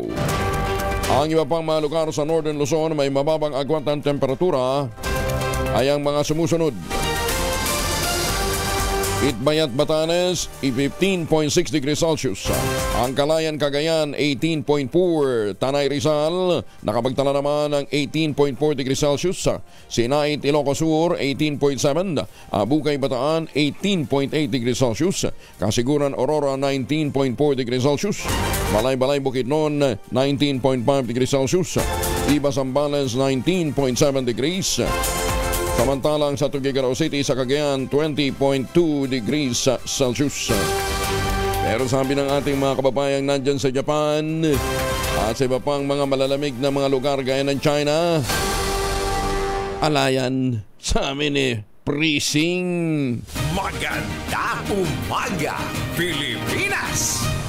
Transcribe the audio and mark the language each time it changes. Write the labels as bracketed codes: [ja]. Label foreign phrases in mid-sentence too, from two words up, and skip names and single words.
[tl] Ang iba pang mga lugar sa Northern Luzon may mababang agwat ng temperatura ay ang mga sumusunod. Itbayat, Batanes, 15.6 degrees Celsius. Ang Calayan, Cagayan, 18.4. Tanay, Rizal, nakapagtala naman ng 18.4 degrees Celsius. Sinait, Ilocos Sur, 18.7. Bukay, Bataan, 18.8 degrees Celsius. Kasiguran, Aurora, 19.4 degrees Celsius. Balay-Balay, Bukidnon, 19.5 degrees Celsius. Iba, Zambales, 19.7 degrees. Samantalang sa Tuguegarao City sa Cagayan, 20.2 degrees Celsius. Pero sabi ng ating mga kababayang nandyan sa Japan at sa iba pang mga malalamig na mga lugar gaya ng China, alayan sa amin freezing. Magandang umaga, Pilipinas!